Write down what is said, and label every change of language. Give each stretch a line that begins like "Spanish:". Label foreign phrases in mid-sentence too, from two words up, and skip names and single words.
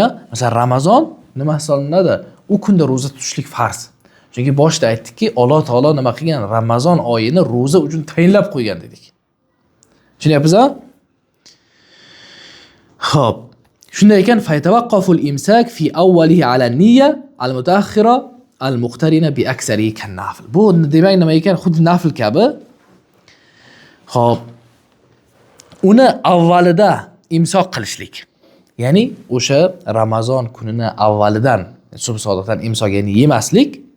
Uzbek: Masalan, Ramazon nima hisoblanadi? U kunda ro'za tutishlik farz. Chunki boshda aytdikki, Alloh taolo nima qilgan? Ramazon oyini ro'za uchun tayinlab qo'ygan dedik. Tushunyapsizmi? Xo'p. Shunday ekan,
Arabic: فيتوقف الإمساك في أوله على النية المتأخرة المقترنة بأكثر كالنفل.
Uzbek: Bu demak nima ekan? Xuddi nafl kabi. Xo'p, uni avvalida imsoq qilishlik. Ya'ni o'sha Ramazon kunini avvalidan subh sodiqdan imsoq, ya'ni yemaslik.